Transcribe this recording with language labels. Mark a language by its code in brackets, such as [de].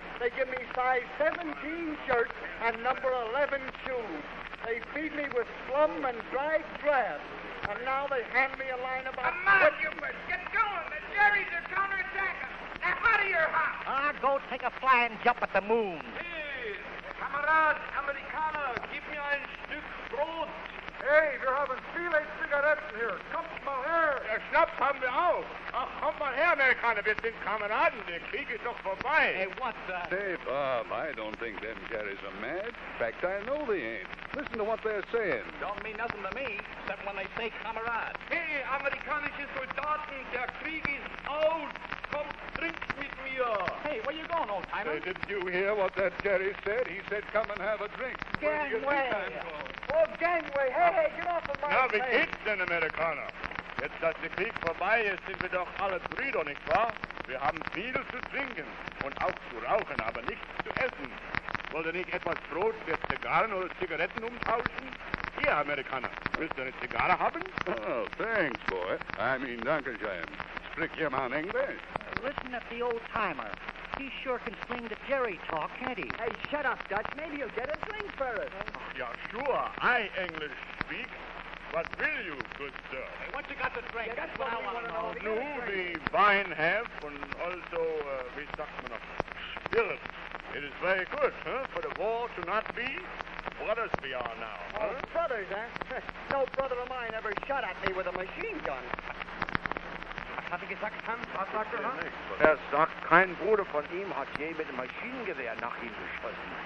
[en] They give me size 17 shirts and number 11 shoes. They feed me with slum and dried grass. And now they hand me a line about... Come on, you birds! Get going! The Jerry's are counterattacking! Now, out of your house! Go take a flying jump at the moon. [de] Hey, Kamerad, Amerikaner, gib mir ein Stück Brot. Hey, wir haben viele Zigaretten hier. Kommt mal her. Der Schnaps haben wir auch. Ach, kommt mal her, Amerikaner. Wir sind Kameraden. Der Krieg ist doch vorbei. [en] Hey, what's that? Say, Bob, I don't think them Jerry's are mad. In fact, I know they ain't. Listen to what they're saying. Don't mean nothing to me, except when they say Kamerad. [de] Hey, amerikanische Soldaten, der Krieg ist aus. Kommt, trinkt mit mir. [en] Hey, where you going, old timer? Hey, didn't you hear what that Jerry said? He said, come and have a drink. Where do you think I'm going? Oh, gangway. Hey, get off of my [de] Na, wie [en] face. [de] geht's denn, Amerikaner? Jetzt, dass der Krieg vorbei ist, sind wir doch alle Brüder, nicht wahr? Wir haben viel zu trinken und auch zu rauchen, aber nichts zu essen. Wollt ihr nicht etwas Brot für Zigarren oder Zigaretten umtauschen? Hier, Amerikaner, willst du eine Zigarre haben? [en] Oh, thanks, boy. I mean, Dankeschön. [de] Spricht ihr mal Englisch? [en] Listen at the old timer. He sure can sling the Jerry talk, can't he? Hey, shut up, Dutch. Maybe you'll get a drink for us. Yeah, sure, I English speak. What will you, good sir? Hey, what you got to drink? Yeah, that's what I want to know. Nu, the wine have, and also, [de] wie sagt man noch, [en] spirit. It is very good, for the war to not be brothers we are now, Oh, brothers, huh? No brother of mine ever shot at me with a machine gun. [de] Hat er gesagt, Hans? Was sagt er, Hans? Er sagt, kein Bruder von ihm hat je mit dem Maschinengewehr nach ihm geschossen.